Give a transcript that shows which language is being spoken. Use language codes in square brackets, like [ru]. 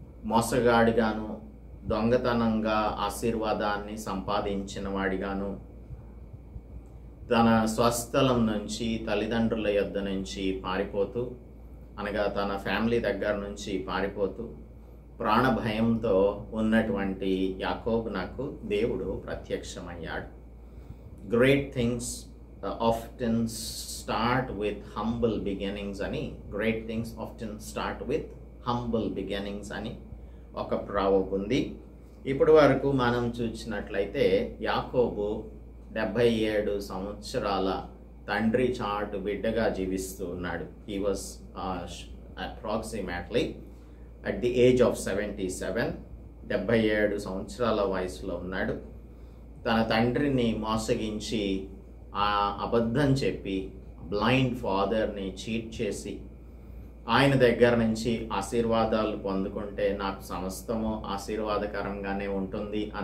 [te] మోసగాడిగాను, దొంగతనంగా ఆశీర్వాదాన్ని సంపాదించిన వాడిగాను, తన స్వస్థలం నుంచి, తల్లిదండ్రుల యొద్ద నుంచి పారిపోతూ, అనగా తన ఫ్యామిలీ దగ్గర నుంచి పారిపోతూ ప్రాణభయంతో ఉన్నటువంటి యాకోబునకు దేవుడు ప్రత్యక్షమయ్యాడు. [en] great things often start with humble beginnings [te] అని, [en] great things often start with humble beginnings [te] అని ఒక ప్రావర్బ్ ఉంది. ఇప్పటి వరకు మనం చూసినట్లయితే యాకోబు 77 సంవత్సరాల తండ్రి చాటు బిడ్డగా జీవిస్తూ ఉన్నాడు. [en] He was approximately at the age of 77, [te] 77 సంవత్సరాల వయసులో ఉన్నాడు. తన తండ్రిని మోసగించి, అబద్ధం చెప్పి, బ్లైండ్ ఫాదర్ని చీట్ చేసి ఆయన దగ్గర నుంచి ఆశీర్వాదాలు పొందుకుంటే నాకు సమస్తము ఆశీర్వాదకరంగానే ఉంటుంది